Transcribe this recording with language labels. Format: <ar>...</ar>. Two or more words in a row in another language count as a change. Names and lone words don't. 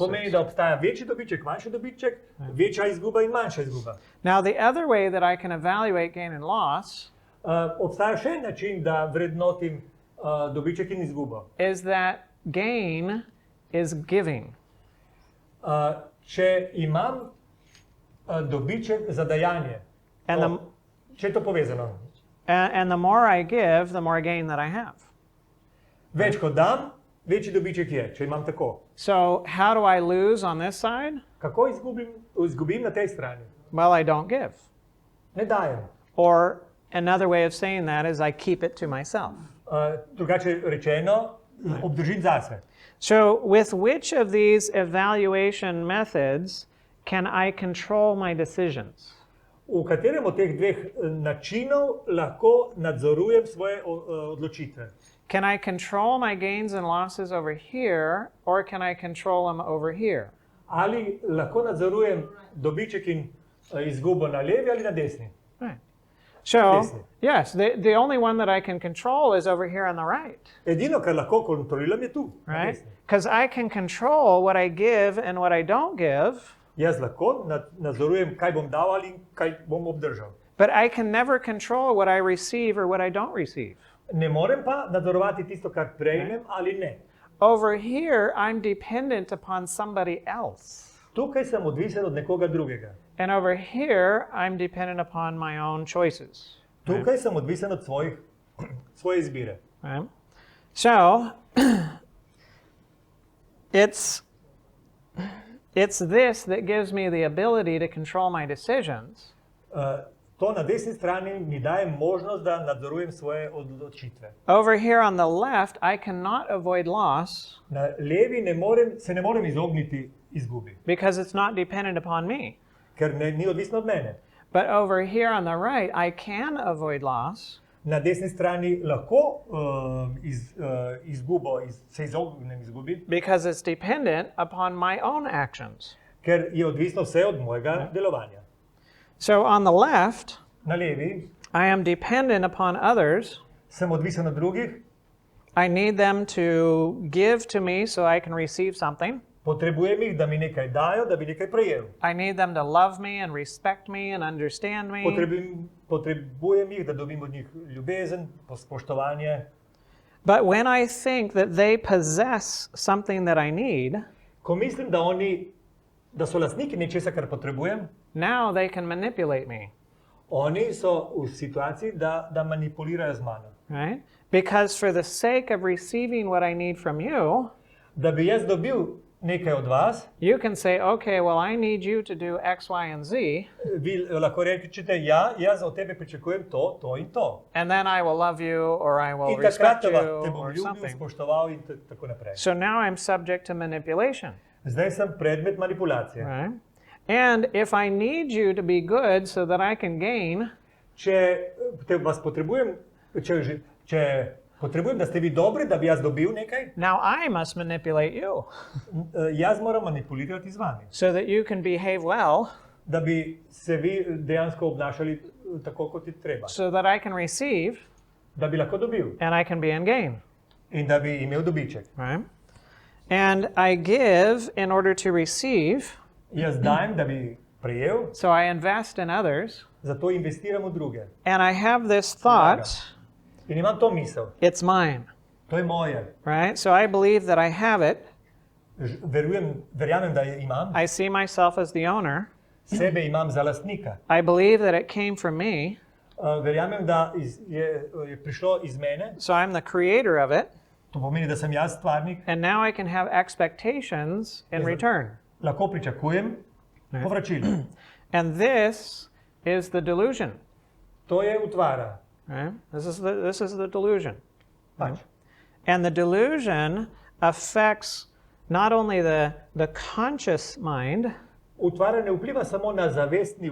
<sl>pomeni, da obstaja večji dobiček, manjši dobiček, večja izguba in manjša izguba.</sl> <en>Now, the other way that I can evaluate gain and loss</en> <sl>Obstaja še en način, da vrednotim dobiček in izgubo.</sl> <en>is that gain is giving.</en> <sl>Če imam dobiček za dajanje,</sl> <en>And the,</en> <sl>če je to povezano,</sl> <en>and the more I give, the more gain that I have.</en> <sl>več kot dam, večji dobiček je, če imam tako.</sl> <en>So how do I lose on this side?</en> <sl>Kako izgubim na tej strani?</sl> <en>Well, I don't give.</en> <sl>Ne dajem.</sl> <en>Or another way of saying that is I keep it to myself.</en> <sl>Drugače rečeno, obdržim zase.</sl> <en>So with which of these evaluation methods can I control my decisions?</en> <sl>V katerem od teh dveh načinov lahko nadzorujem svoje odločitve?</sl> <en>Can I control my gains and losses over here, or can I control them over here?</en> <sl>Ali lahko nadzorujem dobiček in izgubo na levi ali na desni?</sl> <en>Right. So,</en> <sl>Desni.</sl> <en>yes, the only one that I can control is over here on the right,</en> <sl>Edino, kar lahko kontroliram, je tu, na</sl> <en>right?</en> <sl>desni.</sl> <en>Because I can control what I give and what I don't give,</en> <sl>Jaz lahko nadzorujem, kaj bom dal ali kaj bom obdržal.</sl> <en>but I can never control what I receive or what I don't receive.</en> <sl>Ne morem pa nadzorovati tisto, kar prejmem ali ne.</sl> <en>Over here, I'm dependent upon somebody else.</en> <sl>Tukaj sem odvisen od nekoga drugega.</sl> <en>And over here, I'm dependent upon my own choices.</en> <sl>Tukaj sem odvisen od svoje izbire.</sl> <en>Right? So, it's this that gives me the ability to control my decisions.</en> <sl>To na desni strani mi daje možnost, da nadzorujem svoje odločitve.</sl> <en>Over here on the left, I cannot avoid loss</en> <sl>Na levi se ne morem izogniti izgubi,</sl> <en>because it's not dependent upon me.</en> <sl>ker ni odvisno od mene.</sl> <en>But over here on the right, I can avoid loss</en> <sl>Na desni strani lahko se izognem izgubi,</sl> <en>because it's dependent upon my own actions.</en> <sl>ker je odvisno vse od mojega delovanja.</sl> <en>So on the left,</en> <sl>Na levi</sl> <en>I am dependent upon others.</en> <sl>sem odvisen od drugih,</sl> <en>I need them to give to me so I can receive something.</en> <sl>potrebujem jih, da mi nekaj dajo, da bi nekaj prejel.</sl> <en>I need them to love me and respect me and understand me.</en> <sl>Potrebujem jih, da dobim od njih ljubezen, spoštovanje.</sl> <en>But when I think that they possess something that I need,</en> <sl>Ko mislim, da so lastniki nečesa, kar potrebujem,</sl> <en>now they can manipulate me,</en> <sl>oni so v situaciji, da manipulirajo z mano.</sl> <en>right? Because for the sake of receiving what I need from you,</en> <sl>Da bi jaz dobil nekaj od vas,</sl> <en>you can say, okay, well, I need you to do X, Y, and Z,</en> <sl>vi lahko rečete, ja, jaz od tebe pričakujem to in to.</sl> <en>and then I will love you or I will</en> <sl>In takrat</sl> <en>respect you</en> <sl>te bom</sl> <en>or</en> <sl>ljubil,</sl> <en>something.</en> <sl>spoštoval in tako naprej.</sl> <en>So now I'm subject to manipulation,</en> <sl>Zdaj sem predmet manipulacije.</sl> <en>right? And if I need you to be good so that I can gain,</en> <sl>Vas potrebujem, če potrebujem, da ste vi dobri, da bi jaz dobil nekaj,</sl> <en>now I must manipulate you</en> <sl>jaz moram manipulirati z vami,</sl> <en>so that you can behave well,</en> <sl>da bi se vi dejansko obnašali tako, kot je treba,</sl> <en>so that I can receive</en> <sl>da bi lahko dobil</sl> <en>and I can be in gain,</en> <sl>in da bi imel dobiček.</sl> <en>right? And I give in order to receive,</en> <sl>Jaz dajem, da bi prejel,</sl> <en>so I invest in others,</en> <sl>zato investiram v druge.</sl> <en>and I have this thought,</en> <sl>In imam to misel,</sl> <en>it's mine,</en> <sl>to je moje.</sl> <en>right? So I believe that I have it.</en> <sl>Verjamem, da je imam,</sl> <en>I see myself as the owner.</en> <sl>sebe imam za lastnika.</sl> <en>I believe that it came from me,</en> <sl>Verjamem, da je prišlo iz mene,</sl> <en>so I'm the creator of it,</en> <sl>to pomeni, da sem jaz stvarnik,</sl> <en>and now I can have expectations in return.</en> <sl>lahko pričakujem povračilo.</sl> <en>And this is the delusion,</en> <sl>To je utvara.</sl> <en>right? This is the delusion.</en> <sl>Pač.</sl> <en>And the delusion affects not only the conscious mind,</en> <sl>Utvara ne vpliva samo na zavestni</sl>